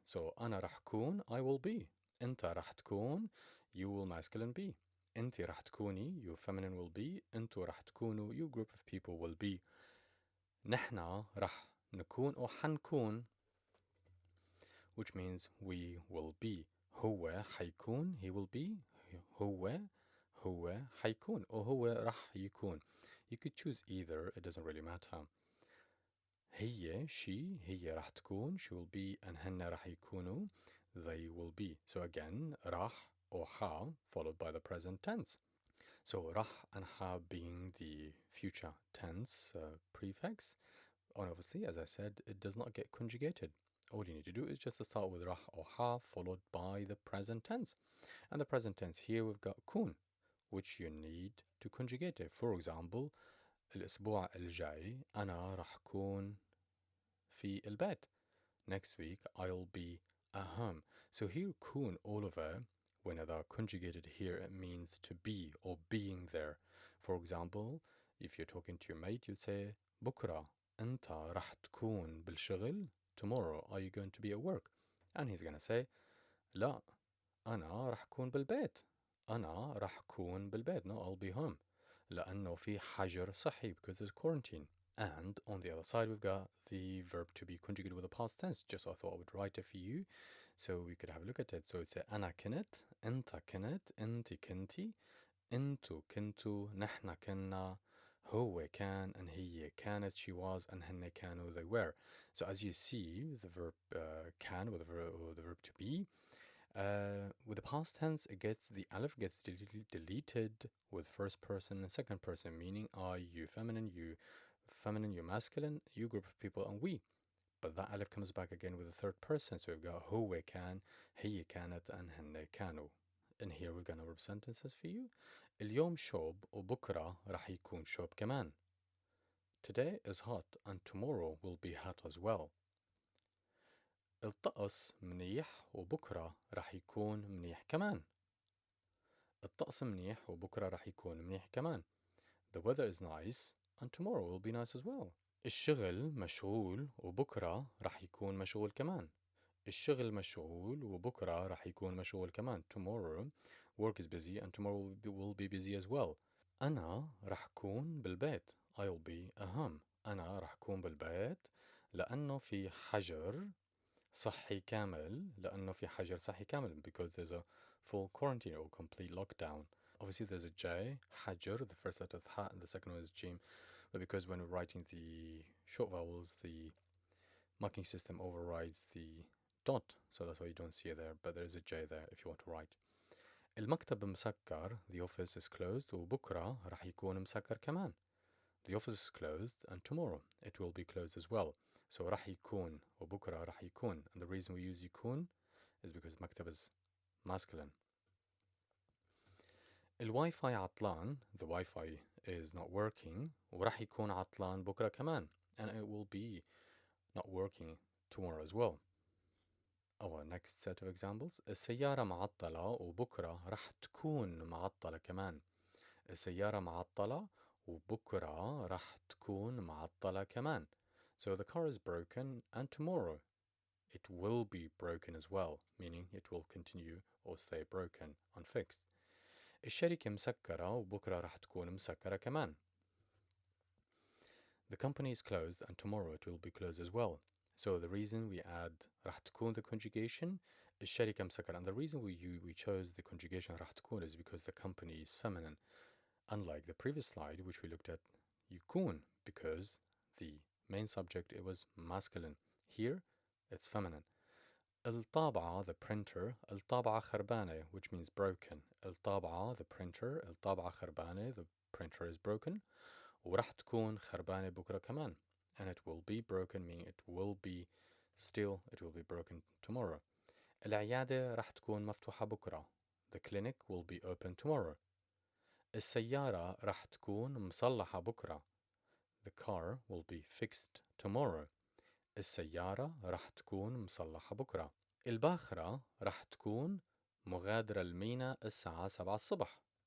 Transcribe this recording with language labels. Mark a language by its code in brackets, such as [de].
[en] So [ar] أنا راح كون, [en] I will be. [ar] أنت راح تكون, [en] you will masculine be. [ar] أنت راح تكوني, [en] you feminine will be. [ar] أنتو راح تكونوا, [en] you group of people will be. [ar] نحنا راح نكون [en] or حنكون, which means we will be. [ar] هو حيكون, [en] he will be. [ar] هو حيكون or هو راح يكون. [en] You could choose either, it doesn't really matter. هي, she, [ar] هي راح تكون, [en] she will be, and [ar] هن راح يكونوا, [en] they will be. So again, راح or ha followed by the present tense. So راح and ha being the future tense prefix. And obviously, as I said, it does not get conjugated. All you need to do is just to start with rah or ha followed by the present tense. And the present tense here we've got kun, which you need to conjugate it. [ar] For example, الأسبوع الجاي أنا راح أكون في البيت. [en] Next week I'll be at home. So here kun all over, when they're conjugated here, it means to be or being there. For example, if you're talking to your mate, you'd say [ar] بكرة أنت راح تكون بالشغل. [en] Tomorrow are you going to be at work? And he's gonna say [ar] لا أنا راح أكون بالبيت. أنا راح أكون بالبيت. [en] No, I'll be home. [ar] لأنه في حجر صحي, [en] because there's quarantine. And on the other side, we've got the verb to be conjugated with the past tense. Just so I thought I would write it for you so we could have a look at it. So it's [ar] أنا كنت, أنت كنت, أنت كنتي, أنتو كنتو, نحنا كنا, هو كان, [en] and [ar] هي كانت, [en] she was, and [ar] هن كانوا, [en] they were. So as you see, the verb can or the verb to be, with the past tense, the alif gets deleted with first person and second person, meaning I, you feminine, you masculine, you group of people, and we. But that alif comes back again with the third person, so we've got [ar] هو كان, هي كانت, [en] and [ar] هن كانوا. [en] And here we've got a number of sentences for you. [ar] اليوم شوب وبكرة راح يكون شوب كمان. [en] Today is hot and tomorrow will be hot as well. [ar] الطقس منيح وبكرة راح يكون منيح كمان. الطقس منيح وبكرة راح يكون منيح كمان. [en] The weather is nice and tomorrow will be nice as well. [ar] الشغل مشغول وبكرة راح يكون مشغول كمان. الشغل مشغول وبكرة راح يكون مشغول كمان. [en] Tomorrow work is busy and tomorrow will be busy as well. [ar] أنا راح أكون بالبيت. [en] I'll be at home. [ar] أنا راح أكون بالبيت لأنه في حجر صحي كامل. لأنه في حجر صحي كامل, [en] because there's a full quarantine or complete lockdown. Obviously there's a J, حجر, the first letter is ha and the second one is jim. But because when we're writing the short vowels, the marking system overrides the dot, so that's why you don't see it there, but there is a J there if you want to write. [ar] المكتب مسكر, [en] the office is closed, [ar] وبكرة راح يكون مسكر كمان. [en] The office is closed and tomorrow it will be closed as well. [ar] So راح يكون وبكرة راح يكون. [en] And the reason we use يكون is because مكتب is masculine. [ar] الواي-فاي عطلان. [en] The Wi-Fi is not working. [ar] وراح يكون عطلان بكرة كمان. [en] And it will be not working tomorrow as well. Our next set of examples. [ar] السيارة معطلة وبكرة راح تكون معطلة كمان. السيارة معطلة وبكرة راح تكون معطلة كمان. [en] So the car is broken and tomorrow it will be broken as well, meaning it will continue or stay broken, unfixed. [ar] الشركة مسكرة وبكرة راح تكون مسكرة كمان. [en] The company is closed and tomorrow it will be closed as well. So the reason we add راح تكون the conjugation [ar] الشركة مسكرة, [en] and the reason we chose the conjugation راح تكون is because the company is feminine, unlike the previous slide which we looked at يكون, because the main subject it was masculine. Here it's feminine. الطابعة the printer [ar] الطابعة خربانة, [en] which means broken. الطابعة the printer [ar] الطابعة خربانة, [en] the printer is broken. [ar] وراح تكون خربانة بكرة كمان, [en] and it will be broken, meaning it will be broken tomorrow. [ar] العيادة راح تكون مفتوحة بكرة. [en] The clinic will be open tomorrow. [ar] السيارة راح تكون مصلحة بكرة. [en] The car will be fixed tomorrow. [ar] السيارة راح تكون مصلحة بكرة. الباخرة راح تكون مغادرة الميناء الساعة 7 الصبح.